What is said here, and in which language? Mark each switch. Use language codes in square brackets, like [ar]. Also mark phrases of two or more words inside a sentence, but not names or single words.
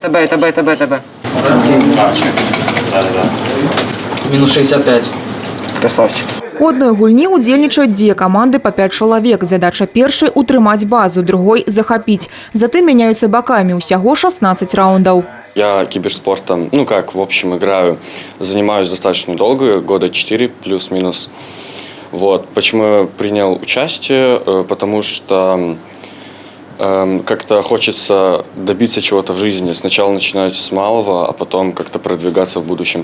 [ru] ТБ. Минус 65. Красавчик. У одной [be] гульні удзельнічаюць дзве каманды по 5 чалавек. Задача першай – утрымаць базу, другой – захапіць. Затым мяняюцца бакамі, усяго 16 раундаў. [ru] Я киберспортом, в общем, играю, занимаюсь достаточно долго, года 4 плюс-минус. Вот. Почему я принял участие? Потому что как-то хочется добиться чего-то в жизни. Сначала начинать с малого, а потом как-то продвигаться в будущем.